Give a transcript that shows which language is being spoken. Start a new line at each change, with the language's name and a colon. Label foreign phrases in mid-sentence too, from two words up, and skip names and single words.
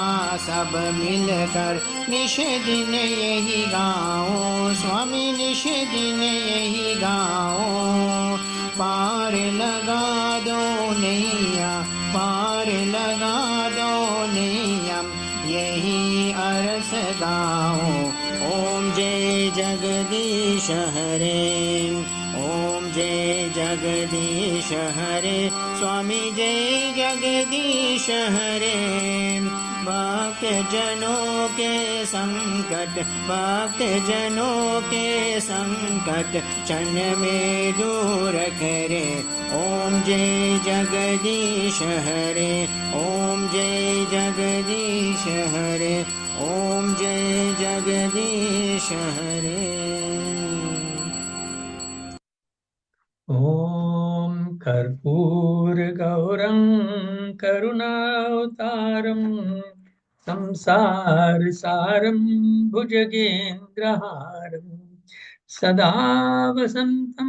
Hindi: सब मिलकर निश दिन यही गाओ स्वामी निश दिन यही गाओ पार लगा दो नैया पार लगा दो नैया यही अरस गाओ ओम जय जगदीश हरे ओम जय जगदीश हरे स्वामी जय जगदीश हरे भक्त जनों के संकट भक्त जनों के संकट क्षण में दूर करे ओम जय जगदीश हरे ओम जय जगदीश हरे ओम जय जगदीश हरे
Sanskrit: ओम कर्पूर गौरं करुणावतारं संसार सारं भुजगेन्द्रहारं सदा वसन्तं